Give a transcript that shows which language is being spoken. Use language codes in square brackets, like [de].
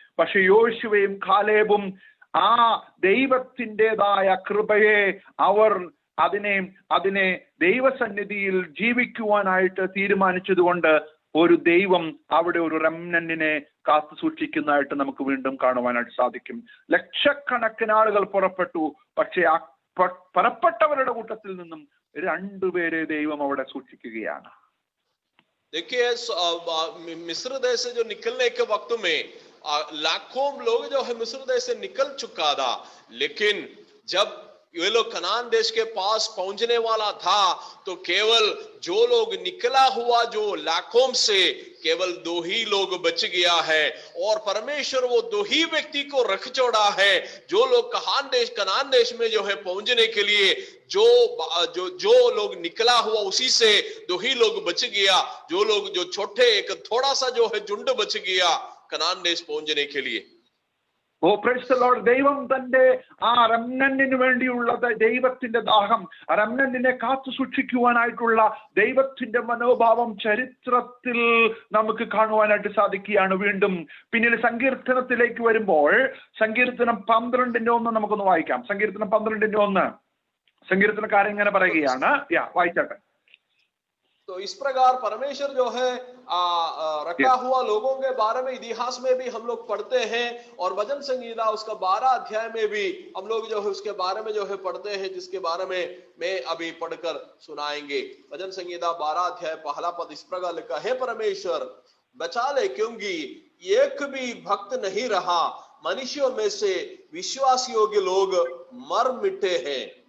[ml] പക്ഷെ യോശുവയും കാലേബും ആ ദൈവത്തിൻ്റെതായ കൃപയെ അവർ അതിനെ ദൈവസന്നിധിയിൽ ജീവിക്കുവാനായിട്ട് തീരുമാനിച്ചതുകൊണ്ട് ഒരു ദൈവം അവിടെ ഒരു റെമനന്റിനെ കാത്തു സൂക്ഷിക്കുന്നതായിട്ട് നമുക്ക് വീണ്ടും കാണുവാനായിട്ട് സാധിക്കും. ലക്ഷക്കണക്കിന് ആളുകൾ പുറപ്പെട്ടു, പക്ഷെ ആ പുറപ്പെട്ടവരുടെ കൂട്ടത്തിൽ നിന്നും രണ്ടുപേരെ ദൈവം അവിടെ സൂക്ഷിക്കുകയാണ്. [hi] देखिए, मिस्र देश से जो निकलने के वक्त में लाखों लोग जो है मिस्र देश से निकल चुका था, लेकिन जब ये लोग कनान देश के पास पहुंचने वाला था तो केवल जो लोग निकला हुआ जो लाखों से केवल 2 ही लोग बच गया है। और परमेश्वर वो 2 ही व्यक्ति को रख छोड़ा है जो लोग कनान देश में जो है पहुंचने के लिए जो लोग निकला हुआ उसी से 2 ही लोग बच गया। जो छोटे एक थोड़ा सा जो है झुंड बच गया कनान देश पहुंचने के लिए। [en] Oh praise the Lord. [ml] ദൈവം തന്റെ ആ റെമനന്റിന് വേണ്ടിയുള്ള ദൈവത്തിന്റെ ദാഹം, റെമനന്റിനെ കാത്തു സൂക്ഷിക്കുവാനായിട്ടുള്ള ദൈവത്തിന്റെ മനോഭാവം ചരിത്രത്തിൽ നമുക്ക് കാണുവാനായിട്ട് സാധിക്കുകയാണ്. വീണ്ടും പിന്നീട് സങ്കീർത്തനത്തിലേക്ക് വരുമ്പോൾ സങ്കീർത്തനം 12:1 നമുക്കൊന്ന് വായിക്കാം. സങ്കീർത്തനം 12:1 സങ്കീർത്തനക്കാരൻ ഇങ്ങനെ പറയുകയാണ്, വായിച്ചാട്ടെ. [hi] तो इस प्रकार परमेश्वर जो है रखा हुआ लोगों के बारे में इतिहास में भी हम लोग पढ़ते हैं, और वचन संहिता उसका 12 अध्याय में भी हम लोग जो है उसके बारे में जो है पढ़ते हैं, जिसके बारे में मैं अभी पढ़कर सुनाएंगे। वचन संहिता 12 अध्याय पहला पद इस प्रकार लिखा है, परमेश्वर बचा ले क्योंकि एक भी भक्त नहीं रहा, मनुष्यों में से विश्वास योग्य लोग मर मिटे हैं।